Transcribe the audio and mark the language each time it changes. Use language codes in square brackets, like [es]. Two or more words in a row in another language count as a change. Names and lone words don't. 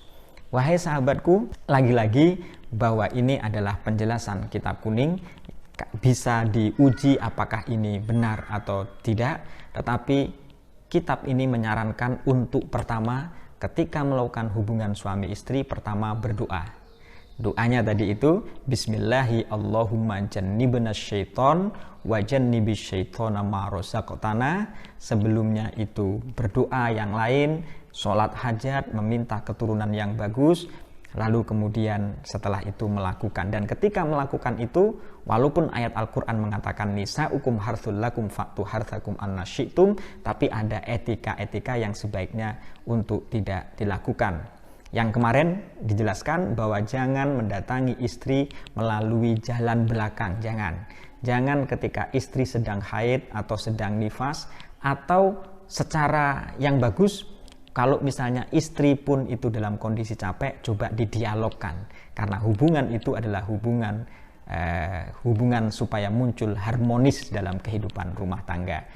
[id] Wahai sahabatku, lagi-lagi bahwa ini adalah penjelasan kitab kuning, bisa diuji apakah ini benar atau tidak, tetapi kitab ini menyarankan untuk pertama ketika melakukan hubungan suami istri, pertama berdoa. Doanya tadi itu [ar] بسم الله اللهم جنبنا الشيطان وجنب الشيطان ما رزقتنا. [id] Sebelumnya itu berdoa yang lain, sholat hajat, meminta keturunan yang bagus, lalu kemudian setelah itu melakukan. Dan ketika melakukan itu, walaupun ayat Al-Quran mengatakan [ar] نساؤكم حرث لكم فأتوا حرثكم أنى شئتم, [id] tapi ada etika-etika yang sebaiknya untuk tidak dilakukan. Yang kemarin dijelaskan bahwa jangan mendatangi istri melalui jalan belakang, jangan ketika istri sedang haid atau sedang nifas, atau secara yang bagus kalau misalnya istri pun itu dalam kondisi capek, coba didialogkan, karena hubungan itu adalah hubungan supaya muncul harmonis dalam kehidupan rumah tangga.